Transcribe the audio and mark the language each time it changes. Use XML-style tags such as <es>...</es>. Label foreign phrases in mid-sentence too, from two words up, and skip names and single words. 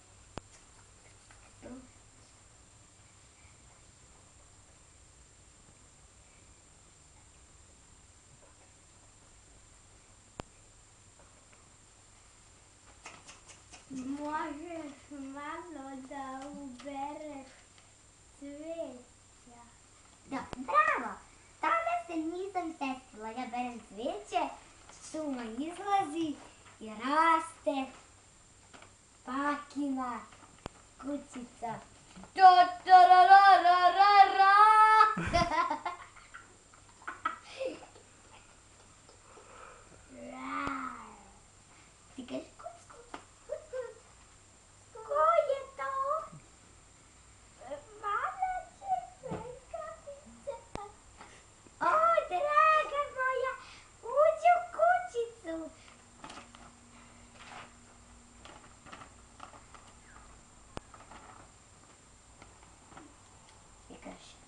<sr>Možeš malo da ubereš cvijeća. Da, bravo! Tada se nisam setila. Ja berem cvijeće, šuma izlazi i raste Pakina kućica. Ta-ta-ra-ra-ra-ra-ra! Ti kažeš kuc, kuc, kuc, kuc. Ko je to? Mala crvenkavica. O, draga moja, uđi u kućicu. Ti kažeš</sr>